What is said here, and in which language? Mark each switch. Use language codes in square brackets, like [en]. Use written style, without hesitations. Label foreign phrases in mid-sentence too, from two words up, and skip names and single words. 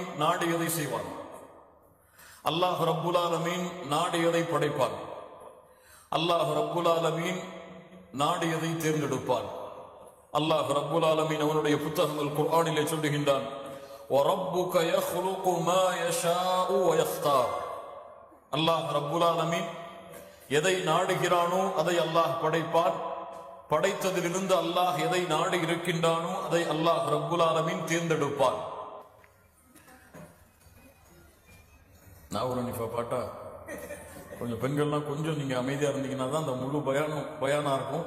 [ta] நாடியதை செய்வான். [ar] الله رب العالمين [ta] நாடியதை படைப்பான். [ar] الله رب العالمين [ta] நாடியதை தேர்ந்தெடுப்பான். [ar] الله رب العالمين [ta] அவனுடைய புத்தகங்கள் குர்ஆனிலே சொல்லுகின்றான், [ar] وَرَبُّكَ يَخْلُقُ مَا يَشَاءُ وَيَخْتَارُ. الله رب العالمين [ta] எதை நாடுகிறானோ அதை அல்லாஹ் படைப்பான். படைத்ததிலிருந்து அல்லாஹ் எதை நாடி இருக்கின்றானோ அதை [ar] الله رب العالمين [ta] தேர்ந்தெடுப்பான். நான் ஒரு நிஃபா பாட்டா கொஞ்சம் பெண்கள்லாம் கொஞ்சம் நீங்க அமைதியா இருந்தீங்கன்னா தான் அந்த முழு பயானா இருக்கும்.